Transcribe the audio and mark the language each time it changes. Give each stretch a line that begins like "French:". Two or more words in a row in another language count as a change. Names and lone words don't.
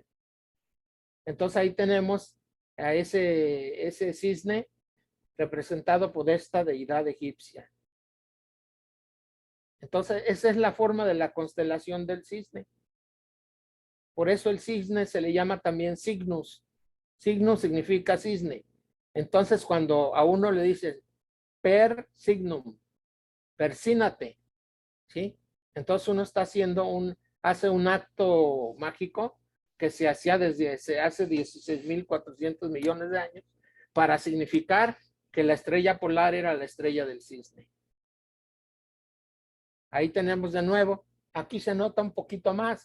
Spanish: Entonces ahí tenemos a ese cisne representado por esta deidad egipcia. Entonces esa es la forma de la constelación del cisne. Por eso el cisne se le llama también Cygnus. Cygnus significa cisne. Entonces cuando a uno le dices
Latin: per signum,
Spanish: persínate, ¿sí? Entonces uno está hace un acto mágico que se hacía desde hace 16.400 millones de años para significar que la estrella polar era la estrella del cisne. Ahí tenemos de nuevo, aquí se nota un poquito más.